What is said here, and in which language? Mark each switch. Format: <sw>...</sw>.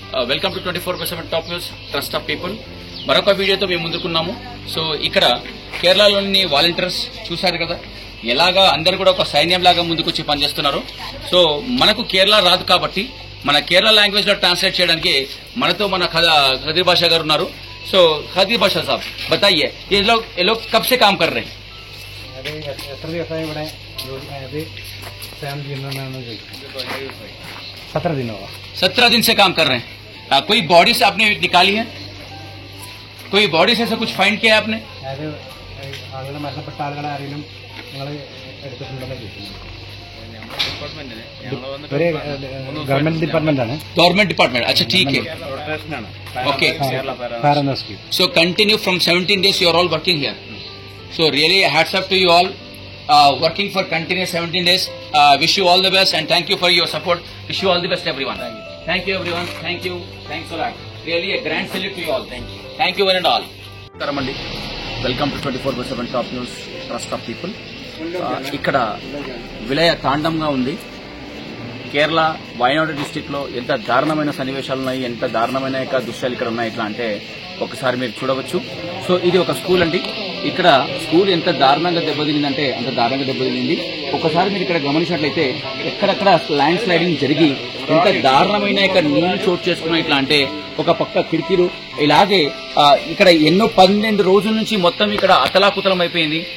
<te>Welcome to 24/7 top news trust of people. మరొక వీడియోతో మేము ముందుకున్నాము. సో ఇక్కడ కేరళలోని వాలంటీర్స్ చూశారు కదా, ఎలాగా అందరు కూడా ఒక సైన్యం లాగా ముందుకొచ్చి పనిచేస్తున్నారు. సో మనకు కేరళ రాదు కాబట్టి మన కేరళ లాంగ్వేజ్ లో ట్రాన్స్లేట్ చేయడానికి మనతో మన ఖదీర్ బాషా గారు ఉన్నారు.</te> <hi>సో ఖదీర్ బాషా సాబ్ बताइए, ये लोग कब से काम कर रहे हैं?</hi> <ml>എത്ര ദിവസമായി ഇവിടെ?</ml> <hi>17 दिन होगा. 17 दिन से काम कर रहे हैं. कोई बॉडी से आपने निकाली है? कोई बॉडी से ऐसा कुछ फाइंड किया है आपने?</hi> <ml>അതായത് ആളുകൾ മരണപ്പെട്ട ആളുകളെ ആരെങ്കിലും നിങ്ങൾ എടുത്തിട്ടുണ്ടെന്ന് ചോദിക്കുന്നു. ഒരു ഗവൺമെന്റ് ഡിപ്പാർട്ട്മെന്റ് ആണ്.</ml> <hi>Government department. अच्छा ठीक है. Okay.</hi> <ml>Fire and rescue.</ml> <en>So continue from 17 days you are all working here. So really hats off to you all. Working for continuous 17 days. Wish you all the best and thank you for your support. Wish you all the best everyone. Thank you everyone. Thank you. Thanks a lot. Really a grand salute to you all. Thank you one and all. Karamandi. Welcome to 24/7 Top News Trust of People.</en> <te>ఇక్కడ విలయ తాండంగా ఉంది. Kerala Wayanad district లో ఎంత దారుణమైన సన్నివేశాలు ఉన్నాయి, ఎంత దారుణమైన దృశ్యాలు ఇక్కడ ఉన్నాయి ఇట్లా అంటే ఒకసారి మీరు చూడవచ్చు. సో ఇది ఒక స్కూల్ అండి. ఇక్కడ స్కూల్ ఎంత దారుణంగా దెబ్బతినిందంటే అంత దారుణంగా దెబ్బతినింది. ఒకసారి మీరు ఇక్కడ గమనించినట్లయితే ఎక్కడెక్కడ ల్యాండ్ స్లైడింగ్ జరిగి ఎంత దారుణమైన నీళ్లు చోటు చేసుకున్నాయి ఇట్లా అంటే ఒక పక్క కిటికీలు ఇలాగే ఇక్కడ ఎన్నో 12 రోజుల నుంచి మొత్తం ఇక్కడ అతలాకుతలం అయిపోయింది.</te>